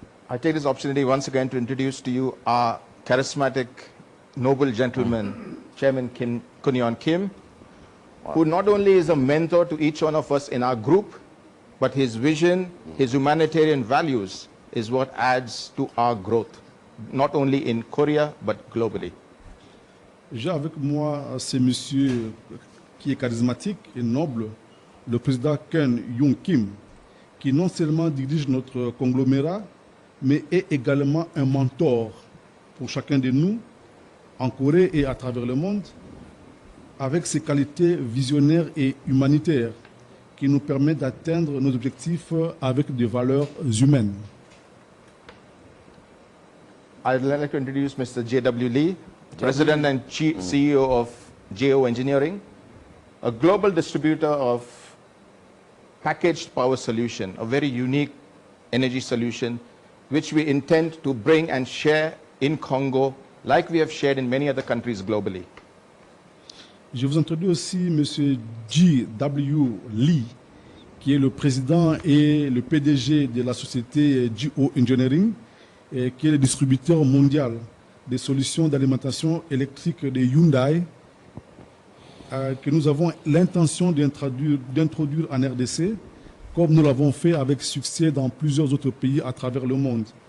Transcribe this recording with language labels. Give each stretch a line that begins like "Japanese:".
English: I take this opportunity once again to introduce to you our charismatic, noble gentleman, Chairman Kunyon Kim, who not only is a mentor to each one of us in our group, but his vision, his humanitarian values is what adds to our growth, not only in Korea, but globally.
French: J'ai avec moi ce monsieur qui est charismatique et noble, le président Ken Young Kim, qui non seulement dirige notre conglomérat, mais est également un mentor pour chacun de nous en Corée et à travers le monde, avec ses qualités visionnaires et humanitaires qui nous permettent d'atteindre nos objectifs avec des valeurs humaines.
English: I'd like to introduce Mr. J.W. Lee, President and CEO of JO Engineering, a global distributor of packaged power solution, a very unique energy solution, which we intend to bring and share in Congo, like we have shared in many other countries globally.
French: Je vous introduis aussi M. J.W. Lee, qui est le président et le PDG de la société JO Engineering, et qui est le distributeur mondial des solutions d'alimentation électrique de Hyundai, que nous avons l'intention d'introduire en RDC, comme nous l'avons fait avec succès dans plusieurs autres pays à travers le monde.